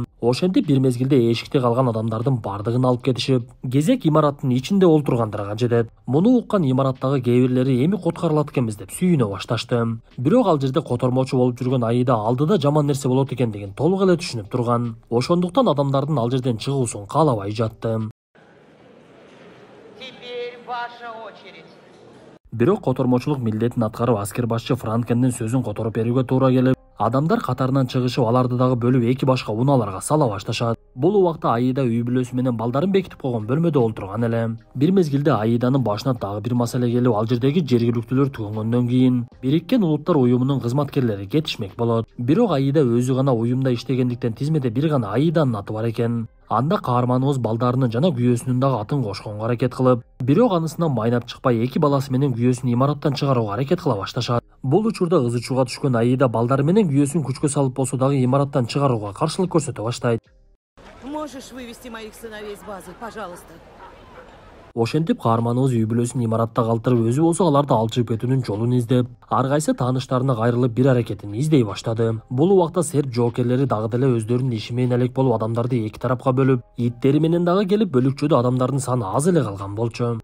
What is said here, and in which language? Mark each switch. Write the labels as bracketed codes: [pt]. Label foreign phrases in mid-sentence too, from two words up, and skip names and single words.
[ky] Ошентип бир мезгилде эшикте калган адамдардын бардыгын алып кетишип, кезек имараттын ичинде олтургандарга жетет. Муну уккан имараттагы кээ бирлери эми куткарылат экенбиз деп сүйүнө башташты. Бирок ал жерде котормочу болуп жүргөн Аида алдыда жаман нерсе болот экендигин толук эле түшүнүп турган. Ошондуктан адамдардын ал жерден чыгуусун каалабай жатты. [ru] Теперь ваша очередь. [ky] Бирок котормочулук милдетин аткарып, аскер башчы Франкендин сөзүн которуп берүүгө туура келип, адамдар катарынан чыгышып, аларды дагы бөлүп эки башка унааларга сала башташат. Бул убакта Аида үй бүлөсү менен балдарын бекитип койгон бөлмөдө олтурган эле. Бир мезгилде Аиданын башына дагы бир маселе келип, ал жердеги жергиликтүүлөр түгөнгөндөн кийин Бириккен Улуттар уюмунун кызматкерлери кетишмек болот. Бирок Аида өзү гана уюмда иштегендиктен тизмеде бир гана Аиданын аты бар экен. Анда каарманыбыз балдарынын жана күйөөсүнүн дагы атын кошконго аракет кылып, бирок анысынан майнап чыкпай эки баласы менен күйөөсүн имараттан чыгарууга аракет кыла башташат. Бул учурда ызы чууга түшкөн Аида балдары менен күйөөсүн күчкө салып болсо дагы имараттан чыгарууга каршылык көрсөтө баштайт. [ru] Можешь вывести моих сыновей с базы, пожалуйста? [ky] Ошентип каарманыбыз үй бүлөсүн имаратта калтырып, өзү болсо аларды алчыып кетүүнүн жолун издеп, ар кайсы тааныштарына кайрылып бир аракетин издей баштады. Бул убакта серт жоокерлери дагы деле өздөрүнүн иши менен элек болуп адамдарды эки тарапка бөлүп, иттери менен дагы келип бөлүкчөдө адамдардын саны аз эле калган болчу.